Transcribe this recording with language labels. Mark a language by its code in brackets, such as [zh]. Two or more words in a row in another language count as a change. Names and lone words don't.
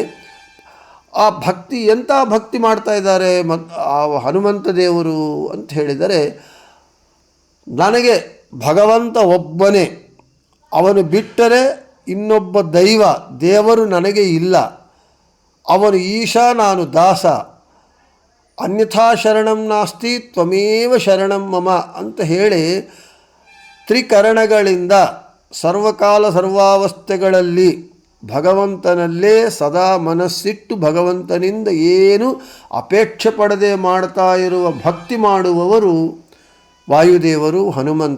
[kn] ಆ ಭಕ್ತಿ ಎಂಥ ಭಕ್ತಿ ಮಾಡ್ತಾ ಇದ್ದಾರೆ ಆ ಹನುಮಂತ ದೇವರು ಅಂತ ಹೇಳಿದರೆ, ನನಗೆ ಭಗವಂತ ಒಬ್ಬನೇ, ಅವನು ಬಿಟ್ಟರೆ ಇನ್ನೊಬ್ಬ ದೇವರು ನನಗೆ ಇಲ್ಲ. ಅವನು ಈಶಾ, ನಾನು ದಾಸ. [sa] ಅನ್ಯಥಾ ಶರಣಂ ನಾಸ್ತಿ ತ್ವಮೇವ ಶರಣಂ ಮಮ [kn] ಅಂತ ಹೇಳಿ ತ್ರಿಕರಣಗಳಿಂದ ಸರ್ವಕಾಲ ಸರ್ವಾವಸ್ಥೆಗಳಲ್ಲಿ ಭಗವಂತನಲ್ಲೇ ಸದಾ ಮನಸ್ಸಿಟ್ಟು ಭಗವಂತನಿಂದ ಏನು ಅಪೇಕ್ಷೆ ಪಡದೆ ಮಾಡ್ತಾ ಇರುವ ಭಕ್ತಿ ಮಾಡುವವರು ವಾಯುದೇವರು, ಹನುಮಂತ.